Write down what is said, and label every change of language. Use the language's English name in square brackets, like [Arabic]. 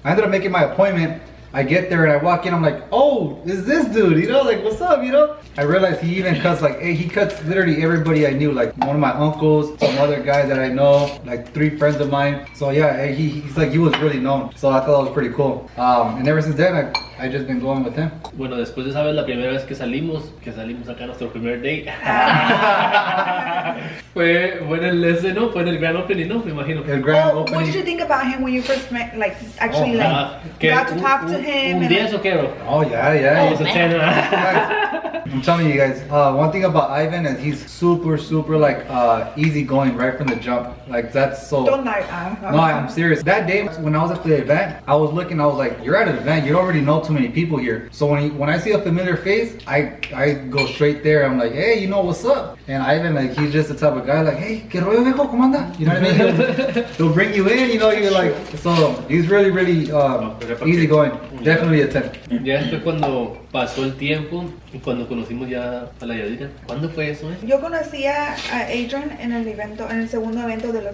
[English] I ended up making my appointment. I get there and I walk in, I'm like, oh, is this dude, you know, like, what's up, you know? I realized he even cuts, like, hey, he cuts literally everybody I knew, like one of my uncles, some other guy that I know, like 3 friends of mine. So yeah, he's like, he was really known. So I thought that was pretty cool. And ever since then, I just been going with him. [Spanish] Bueno, después de esa vez, la primera vez que salimos acá nuestro primer date. fue en el ese, ¿no? Fue en el grand opening, ¿no? Me imagino. El grand [English] What [Spanish] opening. [English] did you think about him when you first met? Like, actually, [Spanish] ¿Qué? [English] got to talk to him. [Spanish] ¿Un [English] and, [Spanish] 10 o qué, bro? [English] Oh yeah. Oh, it's a 10. I'm telling you guys, one thing about Ivan is he's super like easygoing right from the jump. Like that's so. Don't lie. No, I'm serious. That day when I was at the event, I was looking. I was like, "You're at an event. You don't already know too many people here." So when I see a familiar face, I go straight there. I'm like, "Hey, you know what's up?" And Ivan, like, he's just the type of guy like, "Hey, [Spanish] ¿qué rollo, viejo? ¿Cómo anda?" [English] You know what I mean? He'll bring you in. You know, you're like, so he's really easygoing. Definitely a 10. [Spanish] Ya fue cuando pasó el tiempo y cuando conocimos ya a la Yadira. ¿Cuándo fue eso, eh? Yo conocí a Adrian en el segundo evento de los